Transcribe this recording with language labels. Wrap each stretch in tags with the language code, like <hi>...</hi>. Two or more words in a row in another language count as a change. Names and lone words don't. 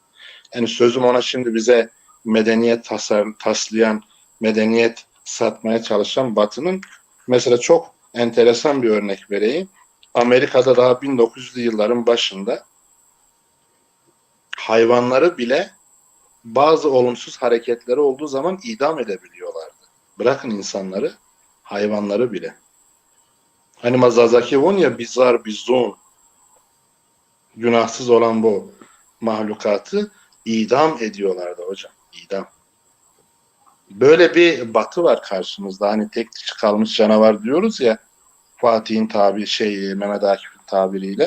<tr>Yani sözüm ona şimdi bize medeniyet taslayan, medeniyet satmaya çalışan Batı'nın mesela çok enteresan bir örnek vereyim. Amerika'da daha 1900'lü yılların başında hayvanları bile bazı olumsuz hareketleri olduğu zaman idam edebiliyorlardı. Bırakın insanları, hayvanları bile. Hani Mazazaki von ya bizar bizon, günahsız olan bu mahlukatı idam ediyorlardı hocam. İdam. Böyle bir batı var karşımızda. Hani tek dişi kalmış canavar diyoruz ya, Fatih'in Mehmet Akif'in tabiriyle.</tr>